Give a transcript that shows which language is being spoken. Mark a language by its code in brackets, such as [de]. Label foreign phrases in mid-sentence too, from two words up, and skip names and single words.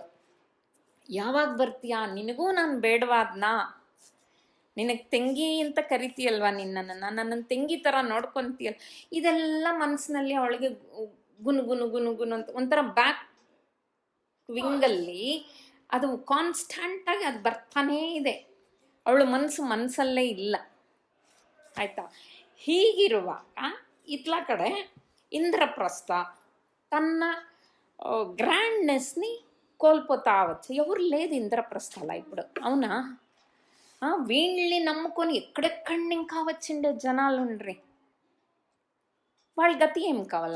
[kn] ಯಾವಾಗ ಬರ್ತೀಯಾ, ನಿನಗೂ ನಾನು ಬೇಡವಾದ್ನಾ, ನಿನಗೆ ತಂಗಿ ಅಂತ ಕರಿತೀಯಲ್ವಾ, ನನ್ನನ್ನು ತಂಗಿ ಥರ ನೋಡ್ಕೊತೀಯಲ್ಲ, ಇದೆಲ್ಲ ಮನಸ್ಸಿನಲ್ಲಿ ಅವಳಿಗೆ ಗುನು ಗುನು ಗುನು ಗುನು ಅಂತ ಒಂಥರ [en] back wingಅಲ್ಲಿ [kn] ಅದು ಕಾನ್ಸ್ಟಂಟಾಗಿ ಅದು ಬರ್ತಾನೇ ಇದೆ. ಅವಳು ಮನಸ್ಸಲ್ಲೇ ಇಲ್ಲ. ಆಯಿತಾ? ಹೀಗಿರುವಾಗ ಇತ್ಲ ಕಡೆ [te] ఇంద్రప్రస్థ తన గ్రాండ్నెస్ని కోల్పోతా వచ్చు. ఎవరు లేదు ఇంద్రప్రస్థలో ఇప్పుడు, అవునా? వీళ్ళని నమ్ముకొని ఎక్కడెక్కడి ఇంకా వచ్చిండే జనాలు ఉండ్రి. వాళ్ళ గతి ఏం కావాలా?